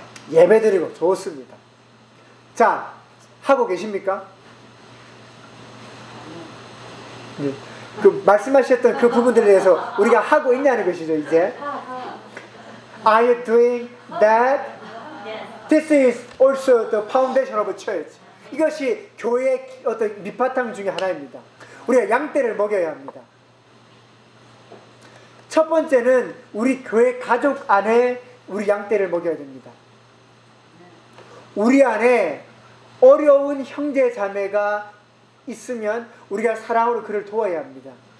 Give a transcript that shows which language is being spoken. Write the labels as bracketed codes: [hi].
[ko] 예배드리고 좋습니다. 자, 하고 계십니까? 그 말씀하셨던 그 부분들에 대해서 우리가 하고 있냐는 것이죠. 이제 [en] Are you doing that? This is also the foundation of a church. [ko] 이것이 교회의 어떤 밑바탕 중에 하나입니다. 우리가 양떼를 먹여야 합니다. 첫 번째는 우리 교회 가족 안에 우리 양떼를 먹여야 됩니다. 우리 안에 어려운 형제 자매가 있으면 우리가 사랑으로 그를 도와야 합니다.